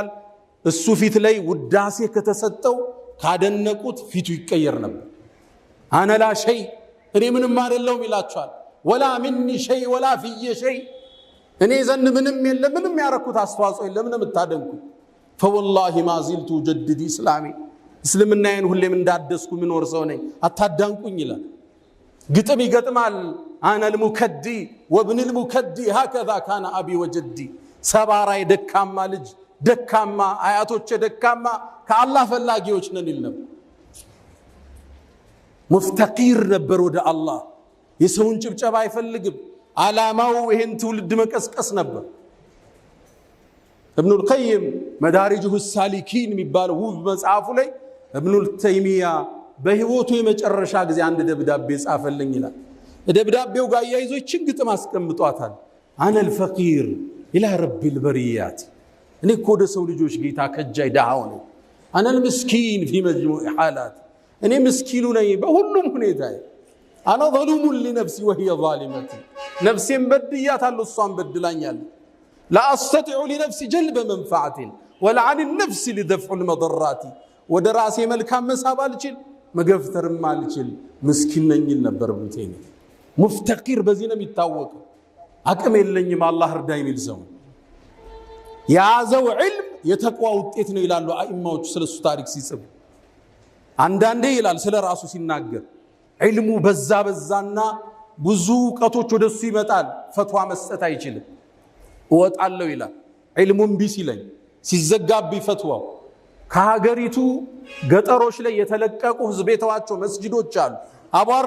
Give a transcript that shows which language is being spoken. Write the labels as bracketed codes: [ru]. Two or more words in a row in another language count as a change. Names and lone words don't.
[am] እሱ ፊት ላይ ውዳሴ ከተሰጠው ካደነቁት ፊቱ ይቀየር ነበር። [ar] أنا لا شيء [am] እኔ ምንም አይደለሁም ይላቸዋል። [ar] ولا مني شيء ولا فيّ شيء [am] እኔ ዘንድ ምንም የለም፣ ምንም ያረኩት አስተዋጽኦ የለም። ለምን የምታደንቁ? [ar] فوالله ما زلت جدد اسلامي [am] እስልምናዬን ሁሌም እንዳደስኩ ምኖር ሰው ነኝ፣ አታዳንቁኝ ይላል። ግጥም ይገጥማል። አነ [ar] المكدي وابن المكدي هكذا كان ابي وجدي [am] ሰባራይ ደካማ ልጅ ደካማ አያቶች ደካማ ከአላህ ፈላጊዎች ነን ይል ነበር። ሙፍተቂር ነበር ወደ አላህ። የሰውን ጭብጨባ አይፈልግም። ዓላማው ይሄን ትውልድ መቀስቀስ ነበር። እብኑል ቀይም መዳሪጁሁ ሳሊኪን የሚባለው ውብ መጽሐፉ ላይ እብኑል ተይሚያ በህይወቱ የመጨረሻ ጊዜ አንድ ደብዳቤ ጻፈልኝ ይላል። ደብዳቤው ጋር ያይዞ ይችን ግጥም አስቀምጧታል። [ar] أنا الفقير إلى رب البريات [am] እኔ እኮ ወደ ሰው ልጆች ጌታ ከጃይ ዳሃው ነኝ። [ar] أنا المسكين في مجموع الحالات [am] እኔ ምስኪኑ ነኝ በሁሉም ሁኔታ። አና [ar] ظلوم لنفسي وهي ظالمتي [am] ነፍሴን በድያታለሁ እሷን በድላኛለች። [ar] لا أستطيع لنفسي جلب منفعة ولا عن النفس لدفع المضرات [am] ወደ ራሴ መልካም መሳብ አልችል መገፍተርም አልችል ምስኪን ነኝ ነበር እብኑ ተይሚያ። ሙፍተቂር በዚህ ነው የሚታወቀው። አቅም የለኝም አላህ እርዳኝ የሚል ሰው። ያዘው ዒልም የተቋ ውጤት ነው ይላሉ አኢማዎች ስለሱ ታሪክ ሲጽፉ። አንዳንዴ ይላል ስለ ራሱ ሲናገር ዒልሙ በዛና ብዙ ዕውቀቶች ወደሱ ይመጣል፣ ፈትዋ መስጠት አይችልም። እወጣለሁ ይላል ዒልሙን ቢሲለኝ ሲዘጋብኝ ፈትዋው። ከሀገሪቱ ገጠሮች ላይ የተለቀቁ ህዝብ የተዋቸው መስጂዶች አሉ፣ አቧራ